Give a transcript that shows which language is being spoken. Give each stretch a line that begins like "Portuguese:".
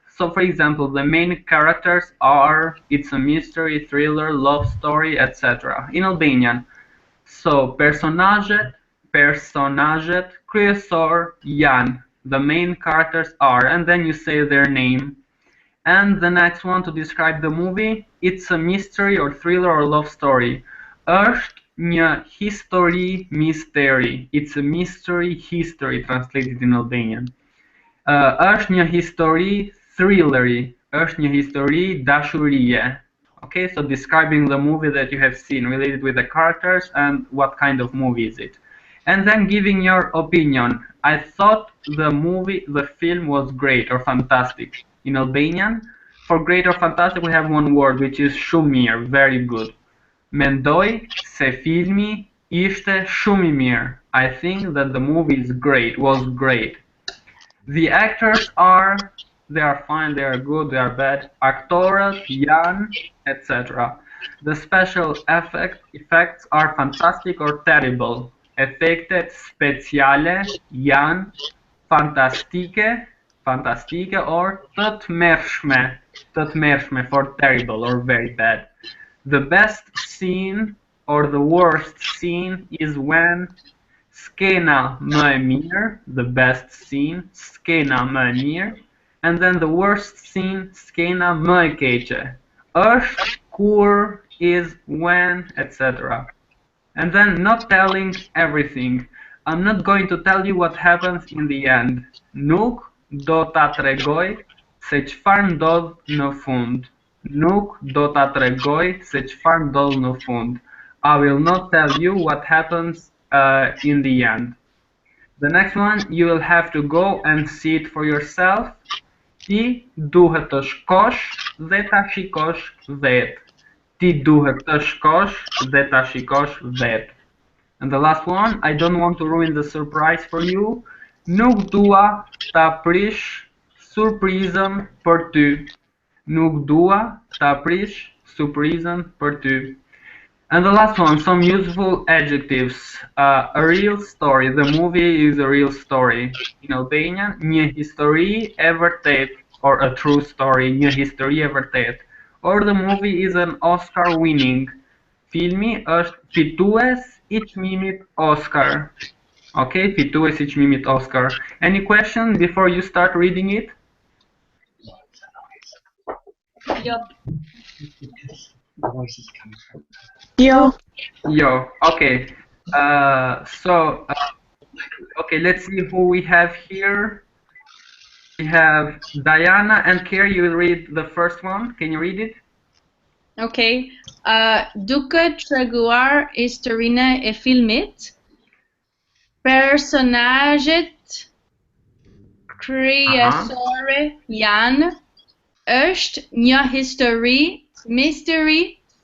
English: So, for example, the main characters are, it's a mystery, thriller, love story, etc. In Albanian.
Albanian: So, personajet kryesor janë.
English: The main characters are, and then you say their name. And the next one, to describe the movie, it's a mystery or thriller or love story.
Albanian: Është një histori misteri.
English: It's a mystery history, translated in Albanian.
Albanian: Është një histori thrillery. Është një histori dashurie.
English: Okay, so describing the movie that you have seen, related with the characters and what kind of movie is it. And then giving your opinion. I thought the film was great or fantastic. In Albanian, for great or fantastic, we have one word, which is shumir, very good.
Albanian: Mendoj se filmi ishte shumë I mirë.
English: I think that the movie is great, was great. The actors they are fine, they are good, they are bad.
Albanian: Aktorët janë,
English: etc. The special effects are fantastic or terrible.
Albanian: Efektet speciale janë fantastike or të tmerrshme
English: for terrible or very bad. The best scene or the worst scene is when
Albanian: skena më e mirë,
English: the best scene, skena më e mirë, and then the worst scene,
Albanian: skena më e keqe.
English: Është, kur, is, when, etc. And then not telling everything. I'm not going to tell you what happens in the end.
Albanian: Nuk do ta tregoj se çfarë ndodh në fund. Nuk do ta tregoj se çfarë ndodh në fund.
English: I will not tell you what happens in the end. The next one, you will have to go and see it for yourself.
Albanian: Ti duhet të shkosh dhe ta shikosh vetë. Ti duhet të shkosh dhe ta shikosh vetë.
English: And the last one, I don't want to ruin the surprise for you.
Albanian: Nuk dua ta prish surprizën për ty. Nuk dua ta prish surprizën për ty.
English: And the last one, some useful adjectives. A real story. The movie is a real story. In Albanian,
Albanian: një histori e vërtet,
English: or a true story, një histori e vërtet. Or the movie is an Oscar winning.
Albanian: Filmi është fitues i çmimit Oscar. Okay, fitues i çmimit Oscar.
English: Any question before you start reading it? Yo, okay. Okay, let's see who we have here. We have Diana and Carrie. You will read the first one. Can you read it? Okay.
Albanian: Duke treguar historinë e filmit, personazhet kryesore janë, është një histori, mystery,